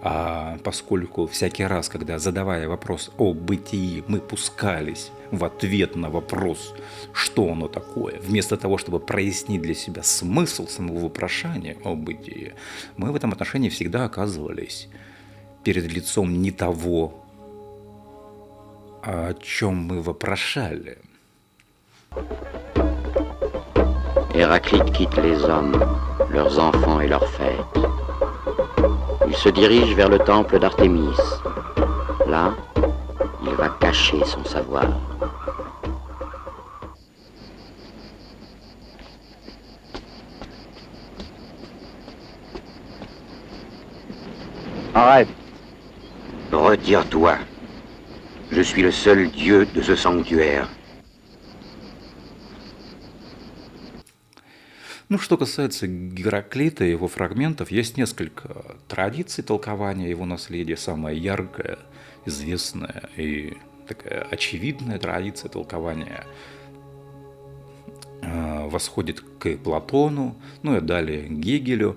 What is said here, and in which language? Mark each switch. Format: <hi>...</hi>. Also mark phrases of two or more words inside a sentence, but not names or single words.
<ru>А поскольку всякий раз, когда задавая вопрос о бытии, мы пускались в ответ на вопрос, что оно такое, вместо того, чтобы прояснить для себя смысл самого вопрошания о бытии, мы в этом отношении всегда оказывались перед лицом не того, о чем мы вопрошали.</ru> <fr>Héraclite quitte les hommes, leurs enfants et leurs fêtes. Il se dirige vers le temple d'Artémis. Là, il va cacher son savoir. Arrête. Retire-toi. Je suis le seul dieu de ce sanctuaire.</fr> <ru>Ну, что касается Гераклита и его фрагментов, есть несколько традиций толкования его наследия. Самая яркая, известная и такая очевидная традиция толкования восходит к Платону, ну и далее к Гегелю.</ru>